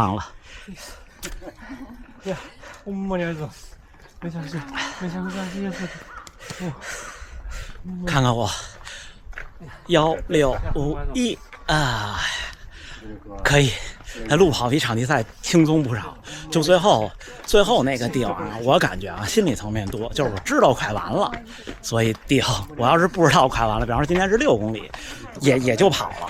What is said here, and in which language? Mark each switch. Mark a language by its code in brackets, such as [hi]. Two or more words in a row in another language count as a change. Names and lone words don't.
[ja] ほんまにありがとうございます。めちゃくちゃありがとう。 [zh] 看看我1651啊，可以。那路跑比场地赛轻松不少，就最后那个地方啊，我感觉啊，心理层面多，就是我知道快完了，所以地方我要是不知道快完了，比方说今天是6公里，也就跑了。